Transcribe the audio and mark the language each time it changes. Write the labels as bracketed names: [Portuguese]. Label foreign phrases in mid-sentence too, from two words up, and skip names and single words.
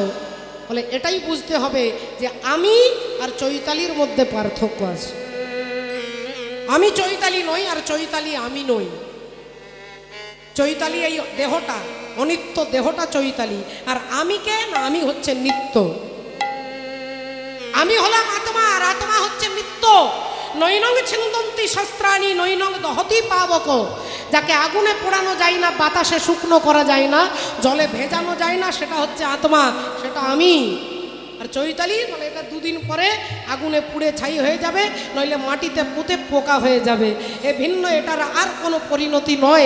[Bangla] বলে এটাই বুঝতে হবে যে আমি আর চৈতালির মধ্যে পার্থক্য আছে। আমি চৈতালি নই আর চৈতালি আমি নই। চৈতালি এই দেহটা, অনিত্য দেহটা চৈতালি, আর আমি কে না, আমি হচ্ছে নিত্য। আমি হলাম আত্মা আর আত্মা হচ্ছে নিত্য। [Sanskrit] নৈনং ছিন্দন্তি শস্ত্রাণি নৈনং দহতি পাবক। [Bangla] যাকে আগুনে পোড়ানো যায় না, বাতাসে শুকনো করা যায় না, জলে ভেজানো যায় না, সেটা হচ্ছে আত্মা, সেটা আমি। আর চৈতালি মানে এটা দুদিন পরে আগুনে পুড়ে ছাই হয়ে যাবে, নইলে মাটিতে পুঁতে পোকা হয়ে যাবে, এ ভিন্ন, এটার আর কোনো পরিণতি নয়।